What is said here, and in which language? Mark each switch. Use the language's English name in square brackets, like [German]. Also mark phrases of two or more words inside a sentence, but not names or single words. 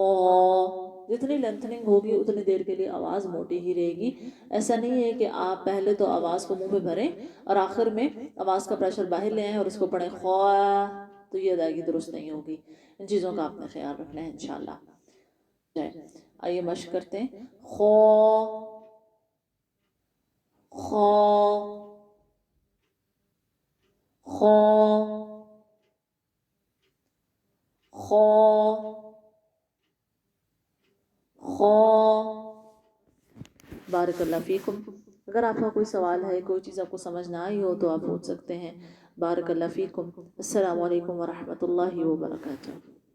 [Urdu] جتنی لینتھننگ ہوگی اتنی دیر کے لیے آواز موٹی ہی رہے گی۔ ایسا نہیں ہے کہ آپ پہلے تو آواز کو منہ پہ بھریں اور آخر میں آواز کا پریشر باہر لے آئیں اور اس کو پڑھیں خوا، تو یہ ادائیگی درست نہیں ہوگی۔ ان چیزوں کا آپ نے خیال رکھنا ہے انشاءاللہ۔ آئیے مشق کرتے ہیں، خو خو خو خو خو۔ [Arabic] بارک اللہ فیکم۔ [Urdu] اگر آپ کا کوئی سوال ہے، کوئی چیز آپ کو سمجھ نہ آئی ہو تو آپ پوچھ سکتے ہیں۔ [Arabic] بارک اللہ فیکم۔ السلام علیکم ورحمۃ اللہ وبرکاتہ۔